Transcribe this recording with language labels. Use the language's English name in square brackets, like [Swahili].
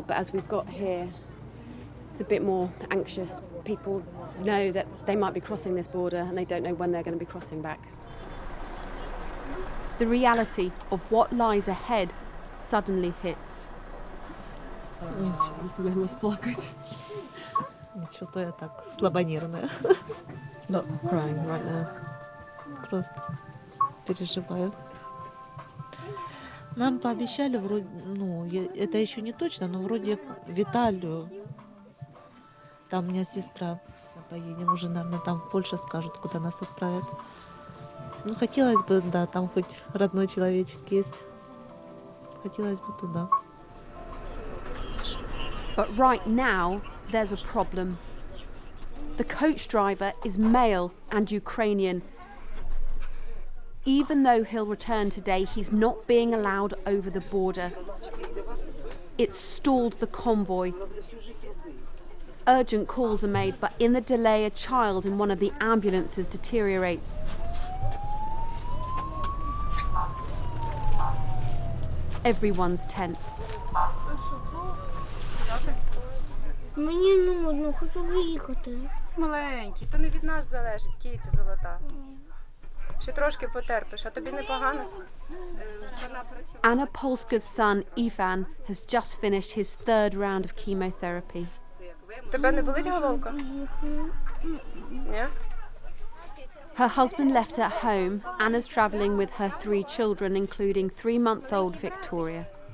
[English] But as we've got here, it's a bit more anxious. People know that they might be crossing this border and they don't know when they're going to be crossing back. The reality of what lies ahead suddenly hits. [Russian] Ничего, я так слабонервная. [English] Lots of crying right now. [Russian] Просто переживаю. Нам пообещали вроде, это еще не точно, но вроде в Италию. Там у меня сестра. Мы поедем уже, наверное, там в Польшу скажут, куда нас отправят. Ну, хотелось бы, да, там хоть родной человечек есть. Хотелось бы туда. [English] But right now, there's a problem. The coach driver is male and Ukrainian. Even though he'll return today, he's not being allowed over the border. It's stalled the convoy. Urgent calls are made, but in the delay, a child in one of the ambulances deteriorates. Everyone's tense. [Ukrainian] Мені нудно, хочу виїхати. Маленький, то не від нас залежить, киця золота. Ще трошки потерпиш, а тобі непогано? [English] Anna Polska's son, Ivan, has just finished his third round of chemotherapy. [Ukrainian] Тебе не болить головка? Ні? [English] Her husband left at home. Anna's travelling with her 3 children, including 3-month-old Victoria.